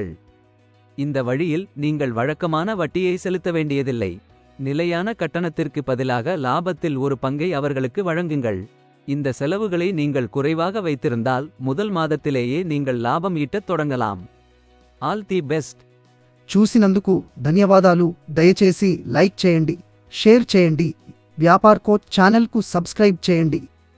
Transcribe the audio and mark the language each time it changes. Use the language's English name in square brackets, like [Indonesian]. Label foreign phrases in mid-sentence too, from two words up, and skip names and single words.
[Tamil] இந்த வழியில் நீங்கள் வழக்கமான வட்டியை செலுத்த வேண்டியதில்லை. நிலையான கட்டணத்திற்கு பதிலாக லாபத்தில் ஒரு பங்கை அவர்களுக்கு வழங்குங்கள். இந்த செலவுகளை நீங்கள் குறைவாக வைத்திருந்தால் முதல் மாதத்திலேயே நீங்கள் லாபம் ஈட்டத் தொடங்கலாம். [English] All the best. [Telugu] చూసినందుకు ధన్యవాదాలు. దయచేసి లైక్ చేయండి, షేర్ చేయండి. వ్యాపార్ కోచ్ ఛానల్కు సబ్స్క్రైబ్ చేయండి.